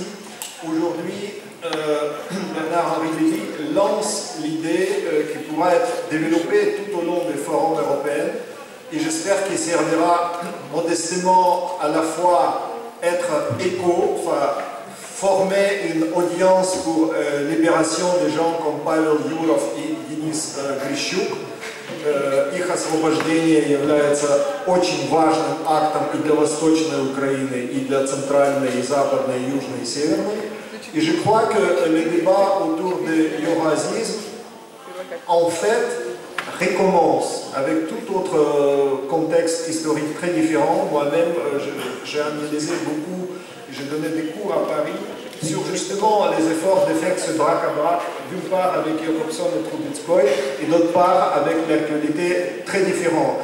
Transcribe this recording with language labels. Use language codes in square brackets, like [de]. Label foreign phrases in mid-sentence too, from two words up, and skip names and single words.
[fr] Aujourd'hui, Bernard-Henri Lévy lance l'idée qui pourra être développée tout au long des forums européens et j'espère qu'il servira modestement à la fois être écho, enfin former une audience pour libération de gens comme Павел Юров и Денис Грищук. [ru] Их освобождение является очень важным актом и для Восточной Украины, и для Центральной, и Западной, и Южной, и Северной. [fr] Et je crois que le débat autour de l'eurasisme, en fait, recommence avec tout autre contexte historique très différent. Moi-même, j'ai analysé beaucoup, j'ai donné des cours à Paris sur justement les efforts de faire ce braque à braque, d'une part avec Jakobson et Trubetskoy, et d'autre part avec l'actualité très différente.